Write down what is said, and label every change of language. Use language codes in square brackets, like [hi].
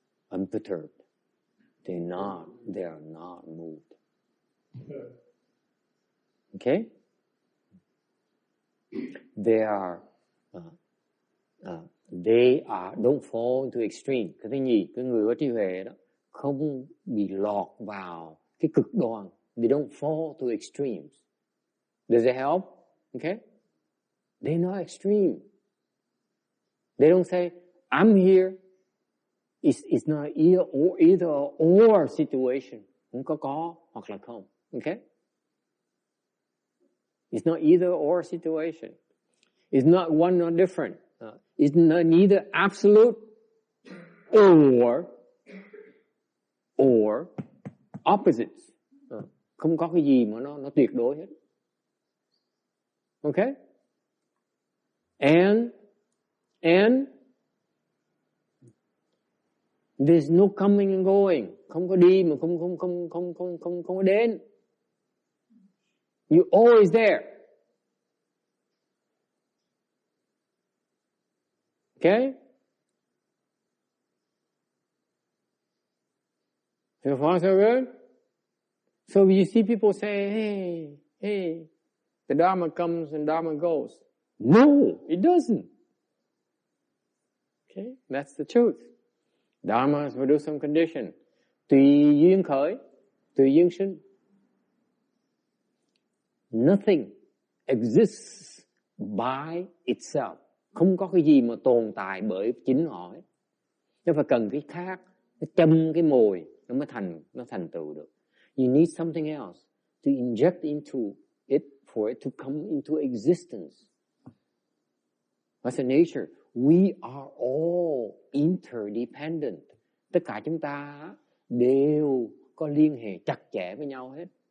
[en] Unperturbed. They are not moved. Okay? They don't fall into extreme. [vi] Cái thứ nhì, cái người có trí huệ đó không bị lọt vào cái cực đoan. [en] They don't fall to extremes. Does it help? Okay? They're not extreme. They don't say, I'm here. It's not either or situation. [vi] Không có hoặc là không. Okay? [en] It's not either or situation. It's not one nor different. It's not neither absolute or opposites. [vi] Không có cái gì mà nó tuyệt đối hết. [en] Okay? And there's no coming and going. [vi] Không có đi mà không có đến. [en] You're always there. Okay? So far so good? So you see people say, hey, the Dharma comes and Dharma goes. No, it doesn't. Okay? That's the truth. Dharma is produce some condition. [vi] Tùy duyên khởi, tùy duyên sinh. [en] Nothing exists by itself. [vi] Không có cái gì mà tồn tại bởi chính họ. Nó phải cần cái khác, nó châm cái mồi nó mới thành tựu được. [en] You need something else to inject into it for it to come into existence. That's the nature. We are all interdependent. [vi] Tất cả chúng ta đều có liên hệ chặt chẽ với nhau hết.